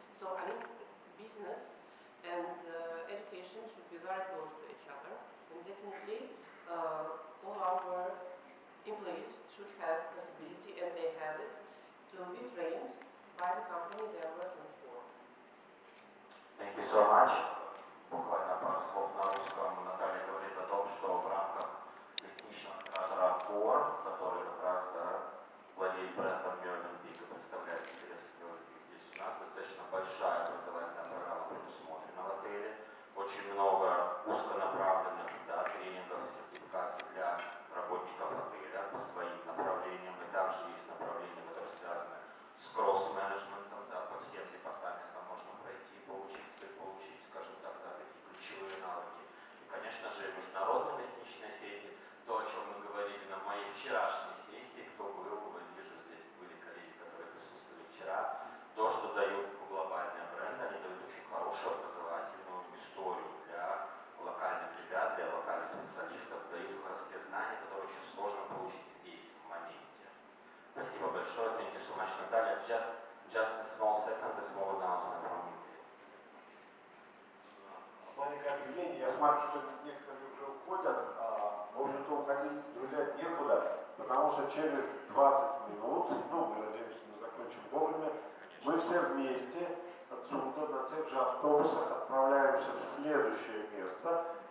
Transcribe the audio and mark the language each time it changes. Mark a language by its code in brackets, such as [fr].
[en] So I think business and education should be very close to each other. And definitely all our employees should have possibility, and they have it, to be trained by the company they are working for. Thank you so much. [ru] Буквально пару слов на русском. Наталья говорит о том, что в рамках гостиничного оператора который как раз владеет брендом Movenpick и представляет интересы Movenpick здесь у нас, достаточно большая образовательная программа предусмотрена в отеле. Очень много узконаправленных тренингов и сертификаций для работников отеля по своим направлениям. И также есть направления, которые связаны с кросс-менеджментом, по всем департаментам можно пройти, получить, скажем так, такие ключевые навыки. И, конечно же, международные гостиничные сети, то, о чем мы говорили на моей вчерашней сессии, кто был, вижу, здесь были коллеги, которые присутствовали вчера, то, что дают глобальные бренды, они дают очень хорошую образовательную историю для локальных ребят, для локальных специалистов, дают как раз те знания, которые очень сложно получить здесь, в моменте. Спасибо большое. [en] Thank you so much, Наталья. Just a small second, a small announcement from you. [ru] Маленькое объявление. Я смотрю, что некоторые уже уходят. В общем-то, уходить, друзья, некуда, потому что через 20 минут, мы надеемся, мы закончим вовремя, мы все вместе отсюда на тех же автобусах отправляемся в следующее место.